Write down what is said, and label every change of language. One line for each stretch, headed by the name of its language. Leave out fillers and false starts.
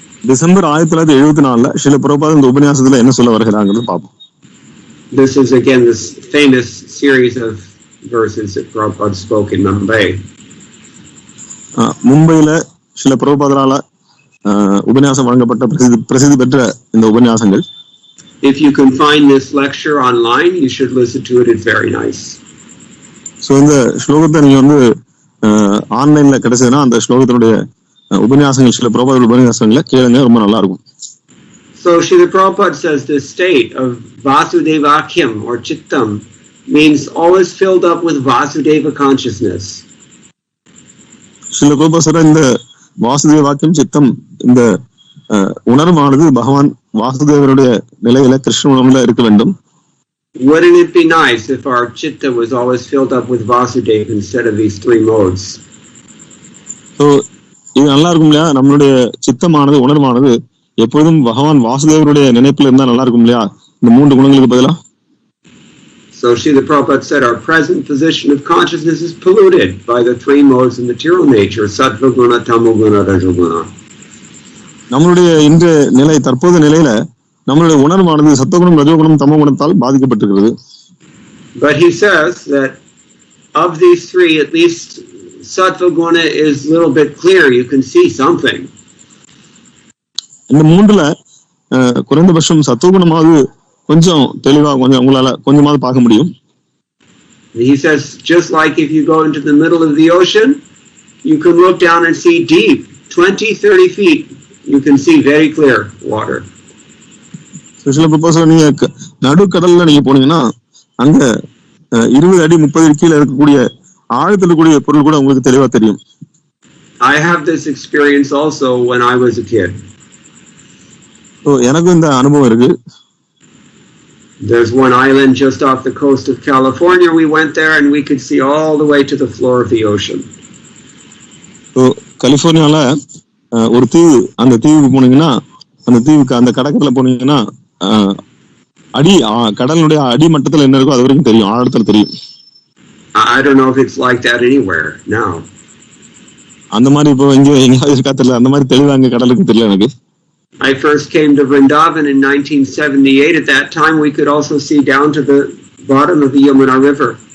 Tamil: December 1974 Srila Prabhupad இந்த உபன்யாசத்துல என்ன சொல்ல வருகிறாங்கன்னு பார்ப்போம்.
English: This is again this famous series of verses that Prabhupada spoke in Mumbai.
Tamil: மும்பையில Srila பிரபுபாதரால உபன்யாசம் வழங்கப்பட்ட பிரசித்தி பெற்ற இந்த உபன்யாசங்கள்.
English: If you can find this lecture online, you should listen to it. It's very nice.
Tamil: So இந்த ஸ்லோகத்தை நீங்க வந்து ஆன்லைன்ல கிடைச்சதுன்னா அந்த ஸ்லோகத்தினுடைய உபன்யாசங்கள் ஸ்ரீல பிரபுபாத உபன்யாசங்களை கேளுங்க, ரொம்ப நல்லா இருக்கும்.
English: So Srila Prabhupada says this state of Vasudevakyam or Chittam means always filled up with Vasudeva consciousness.
Tamil: Srila Prabhupada இந்த வாசுதேவ வாக்கியம் சித்தம் இந்த உணர்வானது பகவான் வாசுதேவருடைய நிலையில கிருஷ்ண உணர்வுல இருக்க வேண்டும்.
English: Wouldn't it be nice if our chitta was always filled up with Vasudeva instead of these 3 modes?
Tamil: So இது நல்லா இருக்கும் இல்லையா? நம்மளுடைய சித்தமானது உணர்வானது எப்பொழுதும் பகவான் வாசுதேவருடைய நினைப்புல இருந்தா நல்லா இருக்கும் இல்லையா? இந்த 3 குணங்களுக்கு பதிலா.
English: So Srila Prabhupada said our present position of consciousness is polluted by the 3 modes of material nature, sattva guna, tamo guna, rajo guna.
Tamil: நம்மளுடைய இன்றைய நிலை, தற்போது நிலையில நம்மளுடைய உணர்வானது சத்தகுணம், ரஜோகுணம், தமோ குணத்தால் பாதிக்கப்பட்டிருக்கிறது.
English: But he says that of these 3, at least sattva guna is a little bit clear. You can see something.
Tamil: இந்த 3ல குறைந்தபட்சம் சத்தகுணமாவது கொஞ்சம் தெளிவா கொஞ்சம் உங்களால கொஞ்சமாவது பார்க்க முடியும்.
English: He says just like if you go into the middle of the ocean, you can look down and see deep, 20-30 feet. You can see very clear water.
Tamil: சில ப்ரொபோசல் நீங்க நடுக்கடல்ல நீங்க போனீங்கன்னா அங்க 20 அடி 30 அடி கீழே இருக்கக்கூடிய ஆழத்தில் இருக்கக்கூடிய பொருள் கூட உங்களுக்கு தெளிவா தெரியும்.
English: I have this experience also when I was a kid.
Tamil: So எனக்கு இந்த அனுபவம் இருக்கு.
English: There's one island just off the coast of California. We went there and we could see all the way to the floor of the ocean.
Tamil: So கலிபோர்னியால ஒரு தீவு, அந்த தீவுக்கு போனீங்கன்னா அந்த தீவுக்கு அந்த கடற்கரையில போனீங்கன்னா அடி கடலுடைய அடிமட்டத்துல என்ன இருக்கோ அது வரைக்கும் தெரியும், ஆழத்துல தெரியும்.
English: I don't know if it's like that anywhere now.
Tamil: அந்த மாதிரி இப்போ எங்கேயாவது இருக்கா தெரியல, அந்த மாதிரி தெளிவா அங்க கடலுக்கு தெரியல எனக்கு.
English: I first came to Vrindavan in 1978. At that time we could also see down to the bottom of the Yamuna River.